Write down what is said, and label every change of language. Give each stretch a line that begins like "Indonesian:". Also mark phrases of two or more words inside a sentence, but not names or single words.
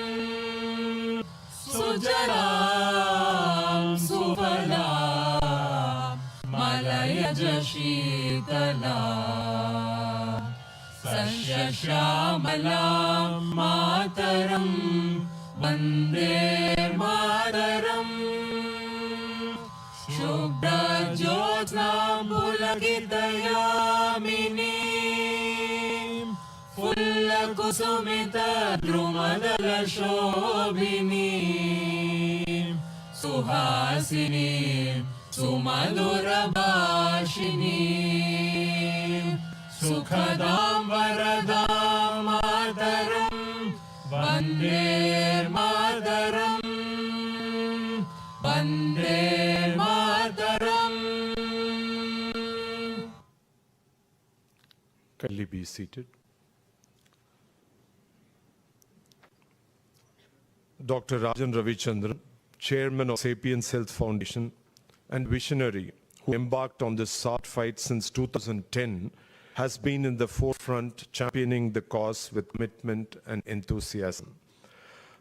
Sanskrit: सुजलाम् सुफलाम् मलयज शीतला सस्यश्यामलाम् मातरम् वन्दे मातरम् शुभ्रज्योत्स्नां पुलकितयामिनीं फुल्लकुसुमितद्रुमदलशोभिनीं सुहासिनीं सुमधुरभाषिणीं सुखदां वरदां मातरं वन्दे मातरं वन्दे मातरम्.
English: Kindly be seated. Dr. Rajan Ravichandran, Chairman of Sapiens Health Foundation and visionary who embarked on this SART fight since 2010, has been in the forefront championing the cause with commitment and enthusiasm.